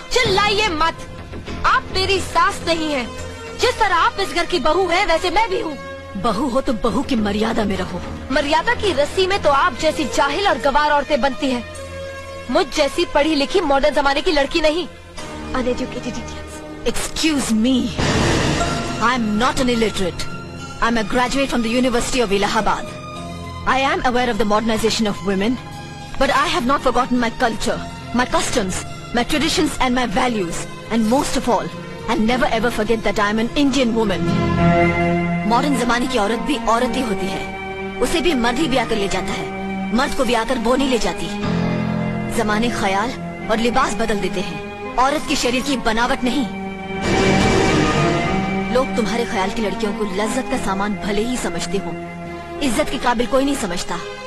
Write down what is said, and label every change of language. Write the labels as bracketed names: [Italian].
[Hindi] चिल्लाइए मत। आप मेरी सास नहीं है। जिस तरह आप इस घर की बहू है वैसे मैं भी हूँ। बहू हो तो बहू की मर्यादा में रहो। मर्यादा की रस्सी में तो आप जैसी जाहिल और गवार औरतें बनती हैं। मुझ जैसी पढ़ी लिखी मॉडर्न जमाने की लड़की नहीं। [English] Uneducated idiots. Excuse me, I am not an illiterate. I am a graduate from the University of Allahabad. I am aware of the modernization of women, but I have not forgotten my culture, my customs, my traditions and my values, and most of all, I never ever forget that I am an Indian woman. [Hindi] Modern जमाने की औरत भी औरत ही होती है। उसे भी मर्द ही ब्याह कर ले जाता है, मर्द को ब्याह कर वो नहीं ले जाती। जमाने ख्याल और लिबास बदल देते हैं, औरत की शरीर की बनावट नहीं। लोग तुम्हारे ख्याल की लड़कियों को लज्जत का सामान भले ही समझते हो, इज्जत के काबिल कोई नहीं समझता।